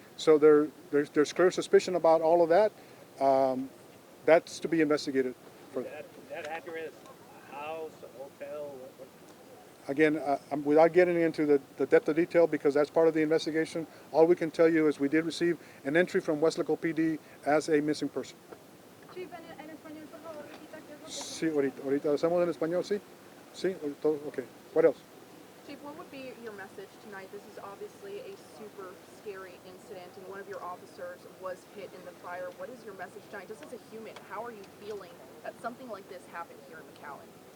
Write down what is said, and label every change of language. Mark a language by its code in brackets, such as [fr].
[en] So there's clear suspicion about all of that. That's to be investigated further. That address, a house, a hotel, what? Again, without getting into the depth of detail, because that's part of the investigation, all we can tell you is we did receive an entry from Westlaco PD as a missing person. Chief, [es] en español, por favor, repita qué es lo que... Sí, ahorita lo hacemos en español, sí? Sí, todo, [en] okay. What else? Chief, what would be your message tonight? This is obviously a super scary incident, and one of your officers was hit in the fire. What is your message tonight? Just as a human, how are you feeling that something like this happened here in McAllen?